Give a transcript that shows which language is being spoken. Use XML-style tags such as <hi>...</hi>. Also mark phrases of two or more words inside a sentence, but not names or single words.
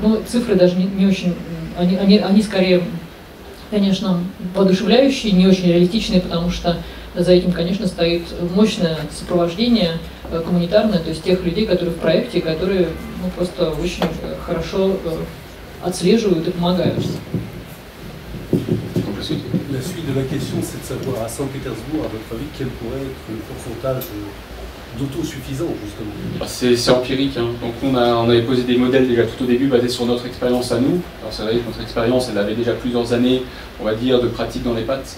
<ru>Но цифры даже не очень, они скорее, конечно, воодушевляющие, не очень реалистичные, потому что за этим, конечно, стоит мощное сопровождение коммунитарное, то есть тех людей, которые в проекте, которые просто очень хорошо отслеживают и помогают.</ru> <fr>La suite de la question, c'est de savoir à Saint-Pétersbourg, à votre avis, quel pourrait être le pourcentage d'autosuffisance, justement. C'est empirique, hein. Donc on avait posé des modèles déjà tout au début basés sur notre expérience à nous. Alors c'est vrai que notre expérience, elle avait déjà plusieurs années, on va dire, de pratique dans les pattes.</fr>